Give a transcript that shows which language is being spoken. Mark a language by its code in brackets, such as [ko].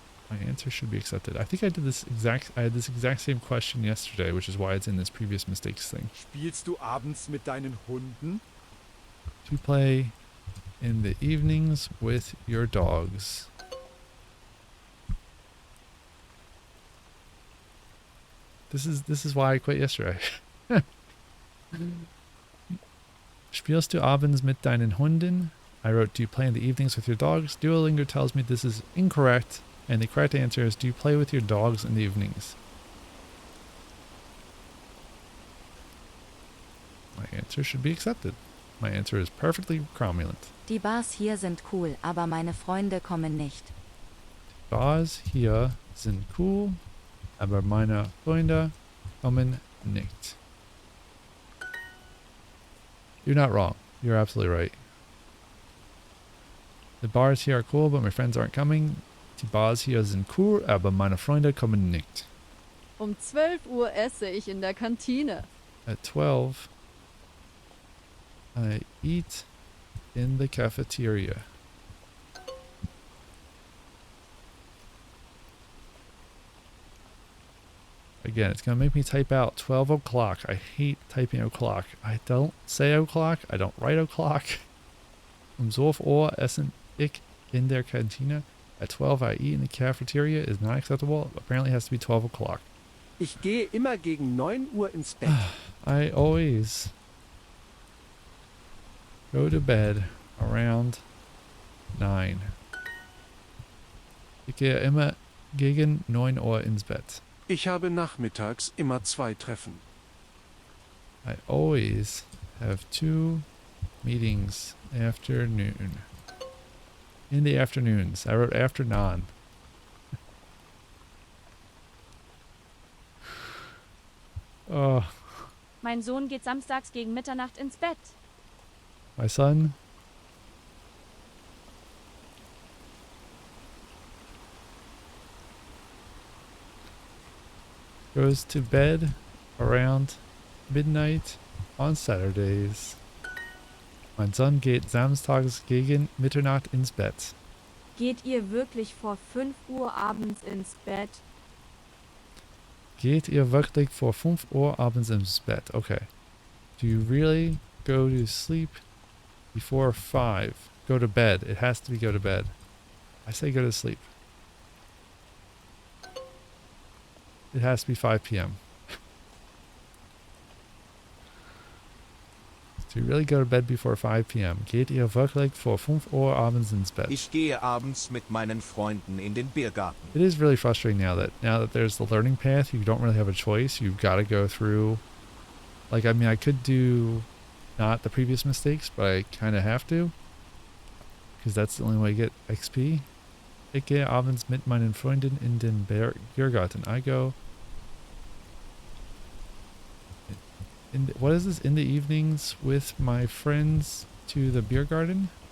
[en] My answer should be accepted. I think I had this exact same question yesterday, which is why it's in this previous mistakes thing. [de] Spielst du abends mit deinen Hunden? [en] To play in the evenings with your dogs. This is why I quit yesterday. [de] Spielst du abends mit deinen Hunden? [en] I wrote, do you play in the evenings with your dogs? Duolingo tells me this is incorrect, and the correct answer is, do you play with your dogs in the evenings? My answer should be accepted. My answer is perfectly cromulent. [de] Die Bars hier sind cool, aber meine Freunde kommen nicht. Bars hier sind cool, aber meine Freunde kommen nicht. [en] You're not wrong. You're absolutely right. The bars here are cool, but my friends aren't coming. [de] Die Bars hier sind cool, aber meine Freunde kommen nicht. Um 12 Uhr esse ich in der Kantine. [en] At 12, I eat in the cafeteria. Again, it's going to make me type out 12 o'clock. I hate typing o'clock. I don't say o'clock. I don't write o'clock. [de] 12 Uhr essen ich in der Kantine. [en] At 12 I eat in the cafeteria is not acceptable. Apparently it has to be 12 o'clock. [de] Ich gehe immer gegen 9 Uhr ins Bett. [en] I always go to bed around 9. [de] Ich gehe immer gegen 9 Uhr ins Bett. Ich habe nachmittags immer 2 Treffen. [en] I always have 2 meetings afternoon. In the afternoons. I wrote after non. Oh, [de] Mein Sohn geht samstags gegen Mitternacht ins Bett. [en] my son goes to bed around midnight on Saturdays. [de] Mein Sohn geht samstags gegen Mitternacht ins Bett. Geht ihr wirklich vor 5 Uhr abends ins Bett? Geht ihr wirklich vor 5 Uhr abends ins Bett? [en] Okay. Do you really go to sleep before 5? Go to bed. It has to be go to bed. I say go to sleep. It has to be 5 p.m. Do you really go to bed before 5 p.m.? [de] Geht ihr wirklich vor 5 Uhr abends ins Bett? Ich gehe abends mit meinen Freunden in den Biergarten. [en] It is really frustrating now that there's the learning path, you don't really have a choice. You've got to go through. Like, I mean, I could do not the previous mistakes, but I kind of have to. Because that's the only way to get XP. [de] Ich gehe abends mit meinen Freunden in den Biergarten. [en] I go. What is this? In the evenings with my friends to the beer garden?